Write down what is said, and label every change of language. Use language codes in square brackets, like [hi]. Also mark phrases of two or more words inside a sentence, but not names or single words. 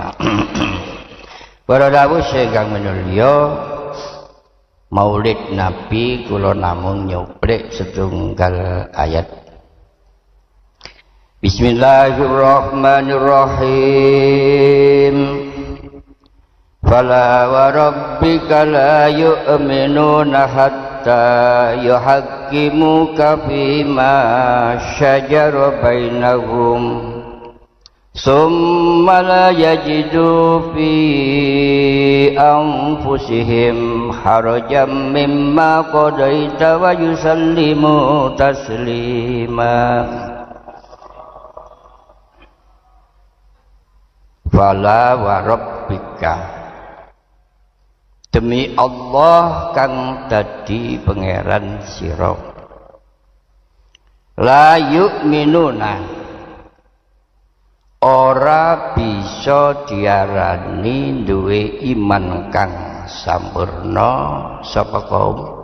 [jv] Para rawuh ingkang minulya, Maulid Nabi kula namung nyuplik setunggal ayat. [ar] بسم الله الرحمن الرحيم. فلا وربك لا يؤمنون حتى يحكموك فيما شجر بينهم ثم لا يجدوا في أنفسهم حرجا مما قضيت ويسلموا تسليما. فلا وربك, [jv] demi Allah kang dadi pangeran sira, [ar] لا يؤمنون, [jv] ora bisa diarani duwe iman kang sampurna sapa kaum